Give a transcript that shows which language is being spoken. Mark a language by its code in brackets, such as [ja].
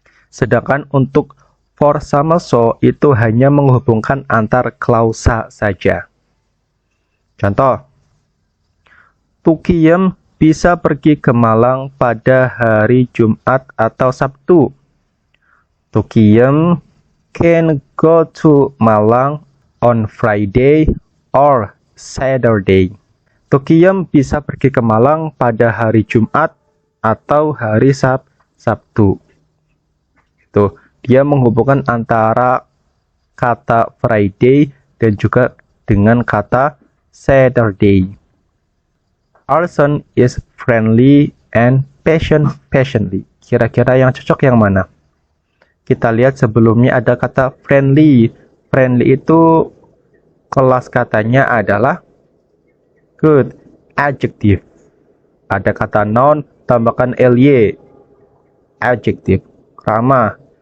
[id] Sedangkan untuk for sama so itu hanya menghubungkan antar klausa saja. Contoh, Tukiyem bisa pergi ke Malang pada hari Jumat atau Sabtu. [en] Tukiyem can go to Malang on Friday or Saturday. [id] Tukiyem bisa pergi ke Malang pada hari Jumat atau hari Sabtu. Tuh, dia menghubungkan antara kata Friday dan juga dengan kata Saturday. [en] Arson is friendly and passionately. [id] Kira-kira yang cocok yang mana? Kita lihat sebelumnya ada kata friendly. Friendly itu kelas katanya adalah good, adjective. Ada kata noun, tambahkan ly, adjective, ramah.